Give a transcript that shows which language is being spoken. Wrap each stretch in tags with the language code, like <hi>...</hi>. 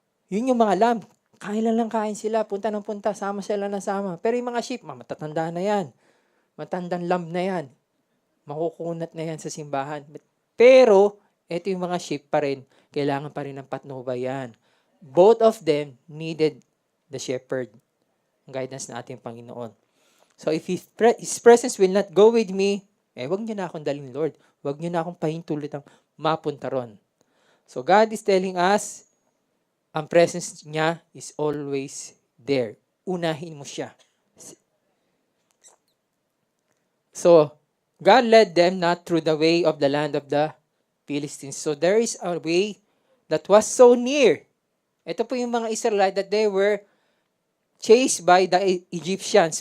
<tl>Yun yung mga lamb. Kain lang kain sila. Punta ng punta. Sama sila ng sama. Pero yung mga sheep, matatanda na yan. Matandang lamb na yan. Makukunat na yan sa simbahan. Pero, ito yung mga sheep pa rin. Kailangan pa rin ng patnubayan.</tl> <en>Both of them needed the shepherd.</en> <tl>Ang guidance na ating Panginoon.</tl> <en>So, if His presence will not go with me,</en> <tl>wag niyo na akong dalhin, Lord. Wag niyo na akong pahintulot ang mapunta ron.</tl> <en>So, God is telling us, ang presence niya is always there.</en> <tl>Unahin mo siya.</tl> <en>So, God led them not through the way of the land of the Philistines. So, there is a way that was so near.</en> <tl>Ito po yung mga Israelites</tl> <en>that they were chased by the Egyptians.</en>